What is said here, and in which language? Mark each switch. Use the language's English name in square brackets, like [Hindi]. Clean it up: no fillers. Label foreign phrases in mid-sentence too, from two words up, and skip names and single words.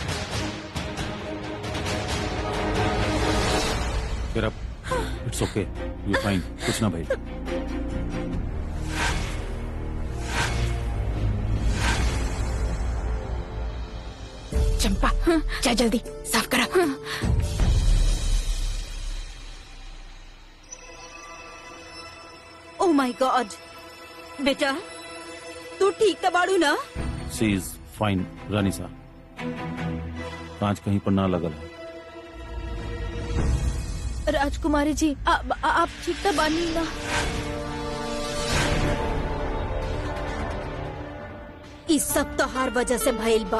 [Bhojpuri] फिर अब [English] it's okay. You fine, [Bhojpuri] कुछ ना भाई। चंपा जा जल्दी साफ करा। [English] Oh my god, [Bhojpuri] बेटा तू ठीक तो बाड़ू ना? [English] She is fine [Bhojpuri] रानी सा, कांच कहीं पर ना लगल है। राजकुमारी जी आप ठीक तो बानी ना? इस सब तो हर वजह से भइल बा।